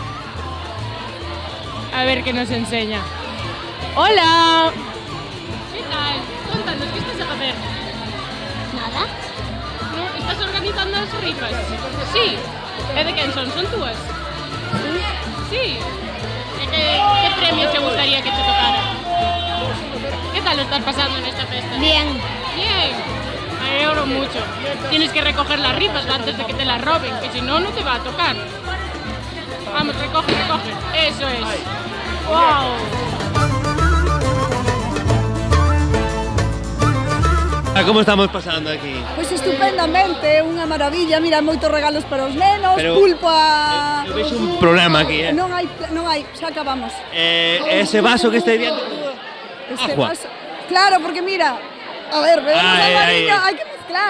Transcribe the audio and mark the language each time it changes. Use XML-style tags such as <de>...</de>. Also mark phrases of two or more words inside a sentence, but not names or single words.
<es>A ver que nos enseña. Hola. Que tal?</es> <gl>Contanos, que estás a facer? Nada. No, estás organizando as rifas? Sí. E de quen son? Son túas? Sí. E que premio te gustaría que te tocara?</gl> <es>Que tal lo estás pasando</es> <gl>nesta festa?</gl> <es>Bien. Bien. Me alegro mucho. Tienes que recoger las rifas antes de que te las roben, que si no, no te va a tocar. Vamos, recoge, recoge. Eso es. ¡Wow!</es> <gl>Como estamos pasando aquí? Pois estupendamente, unha maravilla, mira, moitos regalos para os nenos, Pero pulpo a... Eu vexo un problema aquí, Non hai, xa acabamos. Ese vaso que está diante... Agua. Vaso... Claro, porque mira, a ver, bebemos albariño, hai que mezclar.</gl>